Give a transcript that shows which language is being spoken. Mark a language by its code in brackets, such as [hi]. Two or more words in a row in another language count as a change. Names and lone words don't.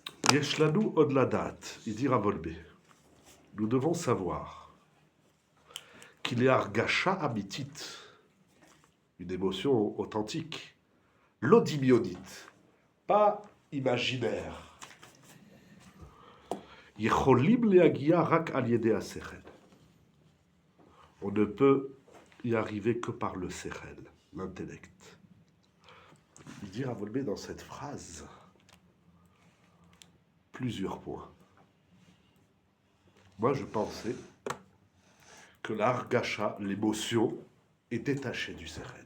[he] יש לנו עוד לדעת, [fr] il dit Ravolbe. Nous devons savoir qu'il est [he] הרגשה אמיתית, [fr] une émotion authentique, [he] לא דמיונית, [fr] pas imaginaire. [he] יכולים להגיע רק על ידי השכל. [fr] On ne peut y arriver que par le sechel, l'intellect. Il dit Ravolbe dans cette phrase plusieurs points. Moi, je pensais que l'argacha, l'émotion, est détachée du sechel.